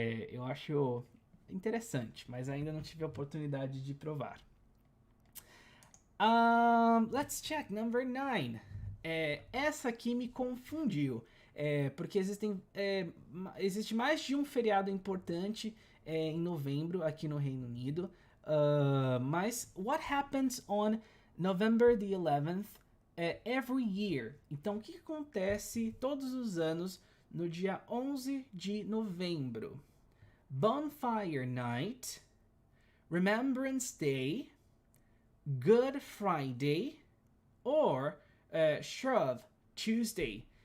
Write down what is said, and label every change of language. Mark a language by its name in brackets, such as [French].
[Portuguese] Eu acho interessante, mas ainda não tive a oportunidade de provar. [English] Let's check number 9. [Portuguese] Essa aqui me confundiu. Porque existe mais de um feriado importante em novembro aqui no Reino Unido. [English] Mas what happens on November the 11th every year? [Portuguese] Então, o que acontece todos os anos no dia 11 de novembro? [English] Bonfire Night, Remembrance Day, Good Friday or Shrove Tuesday.